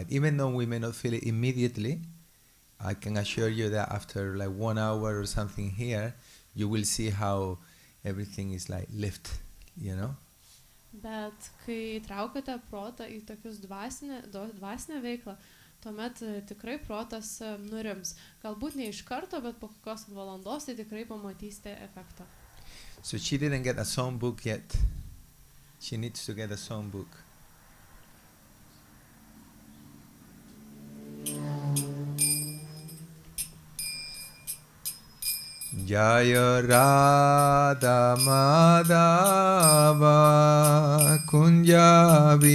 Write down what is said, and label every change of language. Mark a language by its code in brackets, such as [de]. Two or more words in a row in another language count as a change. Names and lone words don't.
[en] Even though we may not feel it immediately, I can assure you that after like 1 hour or something here, you will see how everything is like lift, you know? [lt] Bet kai traukate protą į tokius dvasinę veiklą, tuomet tikrai protas nurims. Galbūt ne iš karto, bet po kokios valandos tai tikrai pamatysite efektą. [en] So she didn't get a songbook yet. She needs to get a songbook. [sa] Jaya Radha Madhava Kunja